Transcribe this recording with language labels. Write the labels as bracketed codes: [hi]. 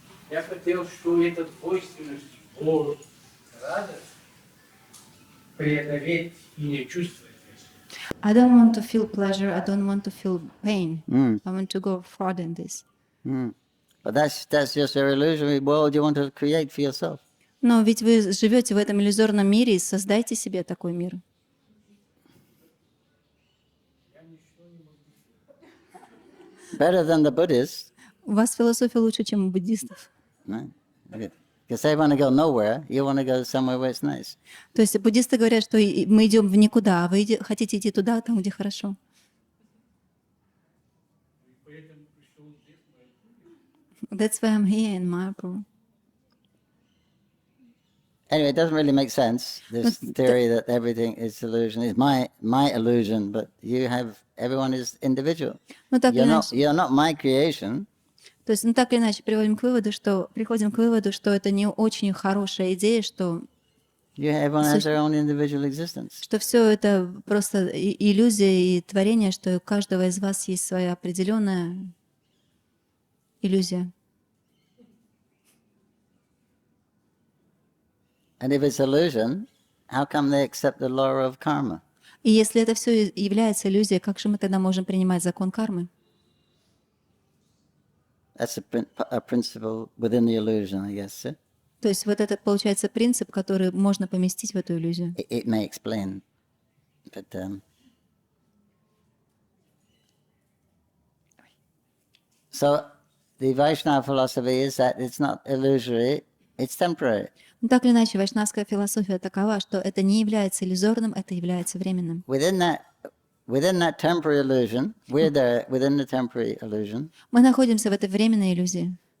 [ru] Я хотел, что эта двойственность, боль, радость преодолеть и не чувствовать. [en] I don't want to feel pleasure. I don't want to feel pain. Mm. I want to go further in this. But that's just your illusory world you want to create for yourself. [ru] Но ведь вы живете в этом иллюзорном мире и создайте себе такой мир. [en] Better than the Buddhists. [ru] У вас философия лучше, чем у буддистов. [en] No? Because they want to go nowhere, you want to go somewhere where it's nice. [ru] То есть буддисты говорят, что мы идем в никуда, а вы хотите идти туда, там, где хорошо. [en] That's why I'm here in Mayapur. Anyway, it doesn't really make sense. This theory that everything is illusion is my illusion, but everyone is individual. [ru] Ну, так или иначе, [en] You're not my creation. [ru] то есть, ну, так или иначе, приходим к выводу, что это не очень хорошая идея, что [en] Everyone has their own individual existence. [ru] что все это просто иллюзия и творение, что у каждого из вас есть своя определенная иллюзия. [en] And if it's illusion, how come they accept the law of karma? [ru] И если это все является иллюзией, как же мы тогда можем принимать закон кармы? [en] That's a principle within the illusion, I guess. Yeah? [ru] То есть вот этот, получается, принцип, который можно поместить в эту иллюзию. [en] It may explain, but so the Vaishnava philosophy is that it's not illusory, it's temporary. [ru] Но так или иначе, вайшнавская философия такова, что это не является иллюзорным, это является временным. [en] Within that temporary illusion, we're there within the temporary illusion. [ru] Мы находимся в этой временной иллюзии.